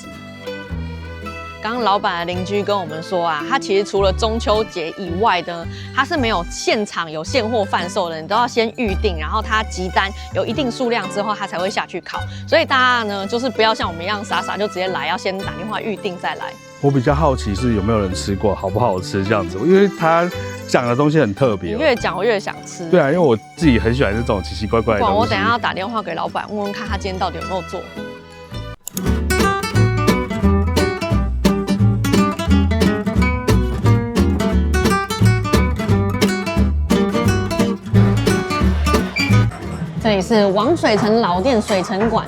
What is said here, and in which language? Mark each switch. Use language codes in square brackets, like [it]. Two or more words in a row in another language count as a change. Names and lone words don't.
[zh] 剛剛老闆的鄰居跟我們說啊，他其實除了中秋節以外呢，他是沒有現場有現貨販售的，你都要先預定，然後他集單有一定數量之後，他才會下去烤。所以大家呢，就是不要像我們一樣傻傻就直接來，要先打電話預定再來。我比較好奇是有沒有人吃過，好不好吃這樣子，因為他講的東西很特別。你越講我越想吃。對啊，因為我自己很喜歡這種奇奇怪怪的東西。我等一下要打電話給老闆問問看他今天到底有沒有做。這裡是王水城老店水城館，